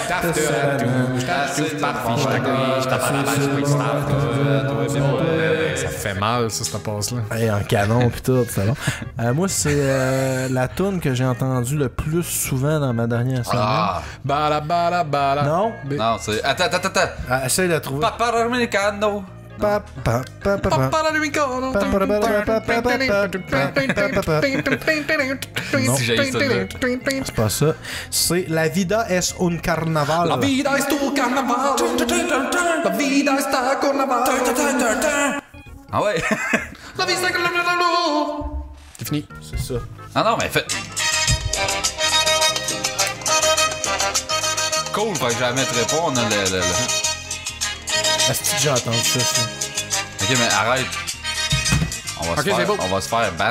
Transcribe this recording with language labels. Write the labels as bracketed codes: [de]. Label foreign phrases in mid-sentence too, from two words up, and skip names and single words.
[fr] Toi, Ça fait mal, ça, cette passe-là. Hey, en canon pis tout, c'est bon. Moi, c'est la toune que j'ai entendue le plus souvent dans ma dernière semaine. Ah! Bala, bala, bala. Non? Non, c'est. Attends. Essaye de la trouver. Papa Americano! Pa, pa, pa, pa, pa. Non. Si j'ai celle-là. C'est pas ça. C'est La vida es un carnaval. [es] La vida es tu carnaval. La vida está carnaval. [fr] Ah ouais? [es] La vida es carnaval. [fr] C'est fini. C'est ça. Ah non, mais fait. Cool, fait que je la mettrai pas, on a le. Est-ce que j'ai entendu ça? Ok, mais arrête. On va, Ok, c'est beau. on va se faire ban.